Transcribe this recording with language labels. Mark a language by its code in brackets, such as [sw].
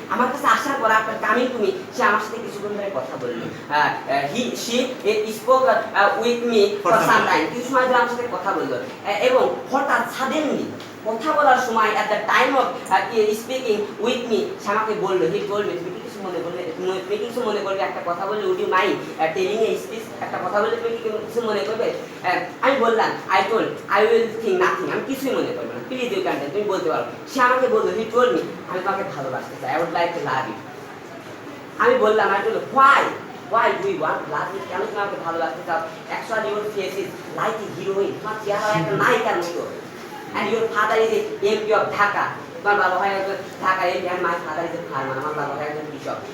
[bn] আমার কাছে আসার পর আপনার কামিং টু মি, সে আমার সাথে কিছুক্ষণ ধরে কথা বললো। [en] She spoke with me for some time. [bn] কিছু সময় ধরে আমার সাথে কথা বললো। এবং হঠাৎ সাডেনলি কথা বলার সময়, at the time of speaking with me, সে আমাকে বললো, he told me, তুমি কি কিছু মনে করবে একটা কথা বললে, would you mind telling a speech, একটা কথা বললে তুমি কি কিছু মনে করবে? আমি বললাম, I told, I will think nothing, আমি কিছুই মনে করবো না, প্লিজ ইউ ক্যান, তুমি বলতে পারো। [en] সে আমাকে বললো, he told me, আমি তোমাকে ভালোবাসতে চাই, I would like to love you. আমি বললাম, I told, why do you want to love me? কেন তুমি আমাকে ভালোবাসতে চাও? Actually your face is like a heroine, তোমার চেহারা একটা নায়িকার মতো। And your father is a MP of Dhaka, তোমার বাবা হয় একজন Dhaka MP, and my father is a farmer, আমার বাবা হয় একজন কৃষক।